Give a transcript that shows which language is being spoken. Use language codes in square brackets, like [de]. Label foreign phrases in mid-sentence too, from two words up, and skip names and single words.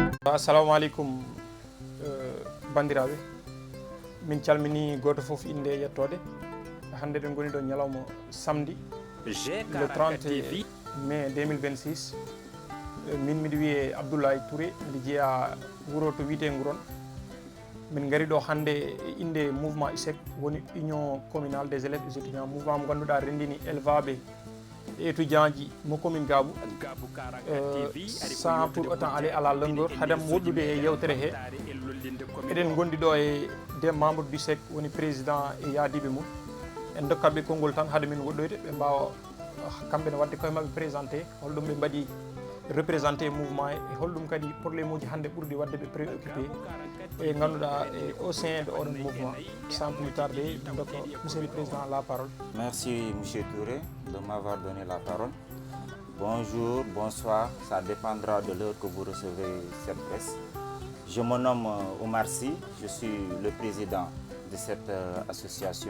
[ff] assalamu alaikum bandiraɓe min calmini goto foof inde e yettode hande ɗen goni ɗo ñalawma [fr] samedi le 30 mai 2026 [ff] min miɗo wiye Abdoulaye Touré miɗo jeeya wuuro to wiyete Gouron min gari ɗo hande e inde mouvement ISEC woni [fr] union communale des élèves et étudiants [ff] mouvement mo ganduɗa rendini élevaɓe e étudiant ji mo commune Gabou [fr] sans pour autant aller à la longueur [ff] haadem woɗɗude e yewtere he eɗen gondi ɗo e [fr] des membres du ISEC [ff] woni président e yaadiɓe mum en dokkaɓe konngol tan haade min woɗɗoyde ɓe mbawa kamɓe ne wadde koye mabɓe présenté holɗum ɓe mbaɗi représenté mouvement e holɗum kadi probléme uji hande ɓurɗi wadde ɓe préoccupé e ganduɗa [fr] au sein de [ff] oɗon mouvement. [fr] Sans plus tarder, donc, monsieur le président, la parole. Merci monsieur Touré de m'avoir donné la parole. Bonjour, bonsoir, ça dépendra de l'heure que vous recevez cette presse. Je me nomme Omar Sy, je suis le président de cette association.